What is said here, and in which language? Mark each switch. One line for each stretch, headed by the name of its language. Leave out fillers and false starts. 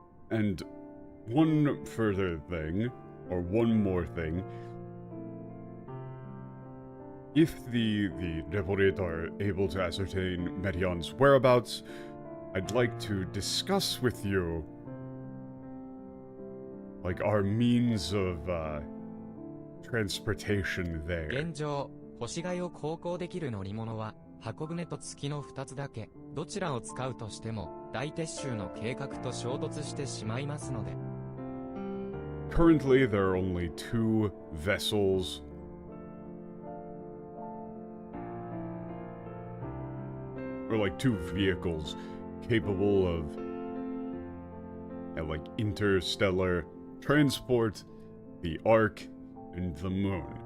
English: And one further thing, or one more thing, if the Reporit are able to ascertain Medion's whereabouts, I'd like to discuss with you, like, our means of, transportation there.
Japanese: 現状、星貝を航行できる乗り物は、箱舟と月の2つだけ、どちらを使うとしても、大撤収の計画と衝突してしまいますので。
English: Currently, there are only 2 vessels. Or like 2 vehicles capable of like interstellar transport, the Ark, and the Moon.